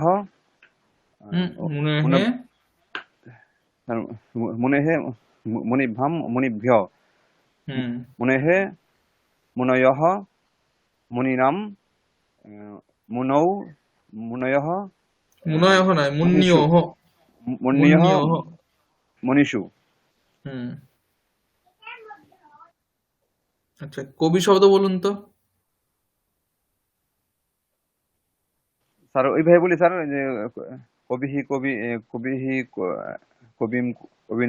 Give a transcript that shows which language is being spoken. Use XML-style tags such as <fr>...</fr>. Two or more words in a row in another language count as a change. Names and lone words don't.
<sa>মুনেহে মুনেহে মুনিভ্যাম মুনিভ্য হুম মুনেহে মুনয়ঃ মুনিনাম মুনৌ মুনয়ঃ মুনয়হ নয়, মুন্নিয়হ। মুন্নিয়ঃ মুন্নিয়হ। মনীষু।</sa> <bn>হুম, আচ্ছা কবি শব্দ বলুন তো। স্যার ওইভাবে বলি স্যার, যে</bn> <sa>কবিহি কবি কবিহি কবিম কবিনা</sa>